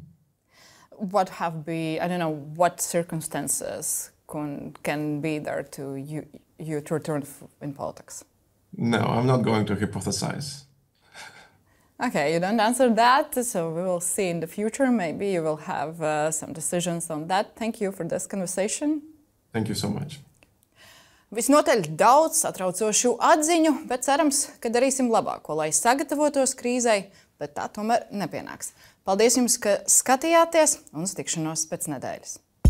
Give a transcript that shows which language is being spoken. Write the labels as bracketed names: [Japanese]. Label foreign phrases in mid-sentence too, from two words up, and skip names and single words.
[English] What what circumstances can be there to you to return in politics? No, I'm not going to hypothesize. Okay, you don't answer that, so we will see in the future. Maybe you will have some decisions on that. Thank you for this conversation. Thank you so much. [Latvian] Visnotaļ daudz satraucošu atziņu, bet cerams, ka darīsim labāko, lai sagatavotos krīzei, bet tā tomēr nepienāks. Paldies jums, ka skatījāties, un uz tikšanos pēc nedēļas.